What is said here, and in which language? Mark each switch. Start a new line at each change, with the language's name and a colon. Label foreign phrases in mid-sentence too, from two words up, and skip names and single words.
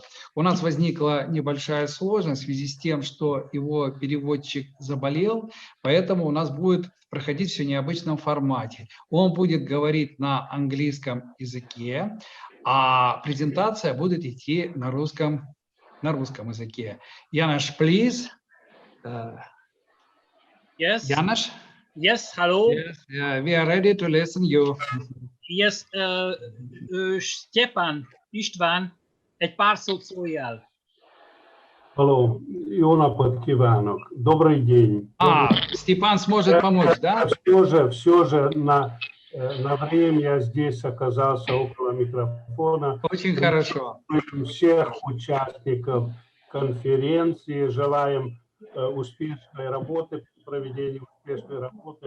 Russian: У нас возникла небольшая сложность в связи с тем, что его переводчик заболел, поэтому у нас будет проходить все в необычном формате. Он будет говорить на английском языке, а презентация будет идти на русском языке.
English: Янош, please. Yes. Янош? Yes, hello. Yes, we are ready to listen you. Yes,
Hungarian: Степан Иштван, egy pár szót szóljál.
Russian: Алло, Иона Подкиванок. Добрый день. Степан сможет помочь, да? Все же на время я здесь оказался около микрофона. Очень хорошо. Всех участников конференции желаем успешной работы, проведения успешной работы.